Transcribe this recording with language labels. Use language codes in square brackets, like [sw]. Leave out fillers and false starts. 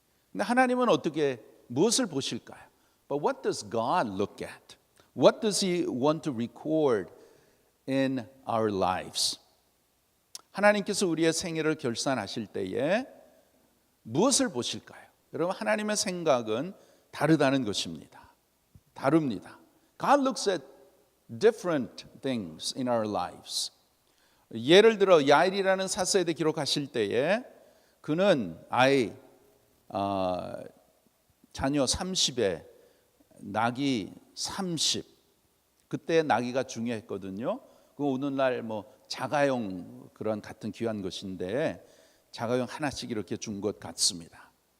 [ko] 근데 하나님은 무엇을 보실까요? [en] But what does God look at? What does He want to record in our lives? [ko] 하나님께서 우리의 생애를 결산하실 때에 무엇을 보실까요? 여러분, 하나님의 생각은 다르다는 것입니다. 다릅니다. [en] God looks at different things in our lives. [ko] 예를 들어 야일이라는 사사에게 기록하실 때에 그는 자녀 30에 낙이 30. 그때 나귀가 중요했거든요. 그 오늘날 자가용 그런 같은 귀한 것인데 자가용 하나씩 이렇게 준 것 같습니다.